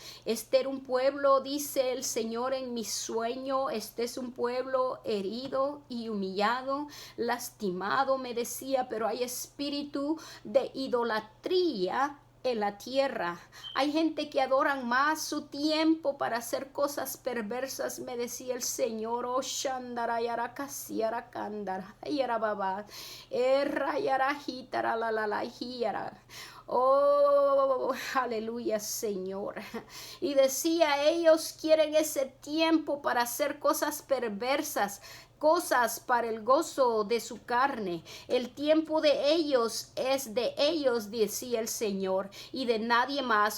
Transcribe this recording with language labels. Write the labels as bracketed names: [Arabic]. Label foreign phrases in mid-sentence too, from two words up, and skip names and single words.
[Spanish] Este era un pueblo, dice el Señor en mi sueño, este es un pueblo herido y humillado, lastimado, me decía, pero hay espíritu de idolatría en la tierra. Hay gente que adoran más su tiempo para hacer cosas perversas, me decía el Señor. Oh, Shandara yara kasiara kandara yara baba yara hitara la la la hiara. Oh, aleluya, Señor. Y decía, ellos quieren ese tiempo para hacer cosas perversas. cosas para el gozo de su carne. El tiempo de ellos es de ellos, decía el Señor, y de nadie más.